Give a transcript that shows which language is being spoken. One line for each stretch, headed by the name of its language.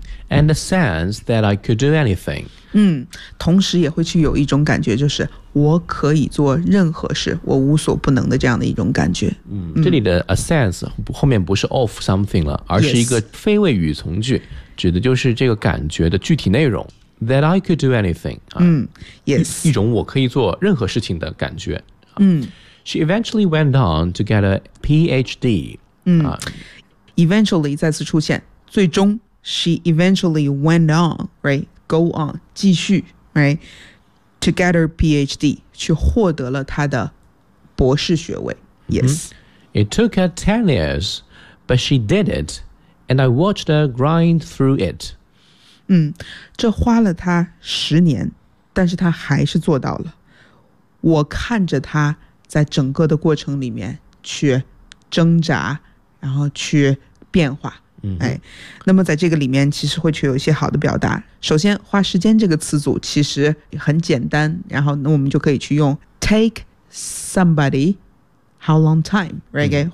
English: And a sense that I could do anything。
Chinese: 同时也会去有一种感觉，就是我可以做任何事，我无所不能的这样的一种感觉。这里的
English: a sense
Chinese: 后面不是
English: of something
Chinese: 了，而是一个非谓语从句，指的就是这个感觉的具体内容。
English: That I could do anything。
Chinese: 一种我可以做任何事情的感觉。
English: She eventually went on to get a PhD. Eventually
Chinese: 再次出现，最终
English: she eventually went on, right? Go on,
Chinese: 继续
English: right? To get her PhD,
Chinese: 去获得了她的博士学位。
English: It took her 10 years, but she did it, and I watched her grind through it.
Chinese: 这花了她十年，但是她还是做到了。我看着她在整个的过程里面去挣扎，然后去变化。那么在这个里面其实会去有一些好的表达，首先花时间这个词组其实很简单，然后那我们就可以去用
English: take somebody how long time， right？